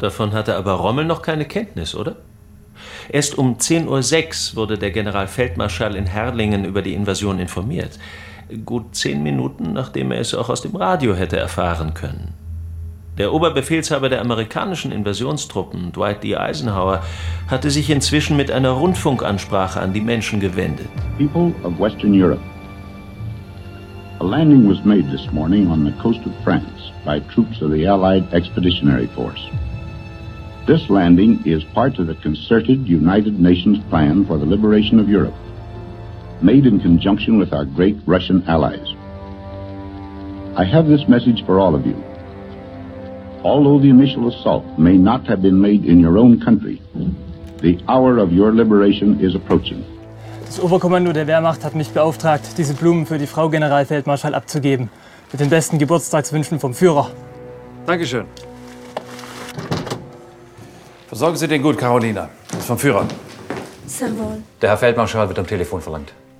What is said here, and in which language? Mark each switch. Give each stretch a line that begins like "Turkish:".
German: Davon hatte aber Rommel noch keine Kenntnis, oder? Erst um 10.06 Uhr wurde der Generalfeldmarschall in Herlingen über die Invasion informiert. Gut 10 Minuten, nachdem er es auch aus dem Radio hätte erfahren können. Der Oberbefehlshaber der amerikanischen Invasionstruppen, Dwight D. Eisenhower, hatte sich inzwischen mit einer Rundfunkansprache an die Menschen gewendet.
English: People of Western Europe, a landing was made this morning on the coast of France by troops of the Allied Expeditionary Force. This landing is part of the concerted United Nations plan for the liberation of Europe, made in conjunction with our great Russian allies. I have this message for all of you. Although the initial assault may not have been made in your own country, the hour of your liberation is approaching.
German: Das Oberkommando der Wehrmacht hat mich beauftragt, diese Blumen für die Frau Generalfeldmarschall abzugeben. Mit den besten Geburtstagswünschen vom Führer. Dankeschön. Sorgen Sie den gut, Carolina. Das ist vom Führer. Sehr wohl. Der Herr Feldmarschall wird am Telefon verlangt.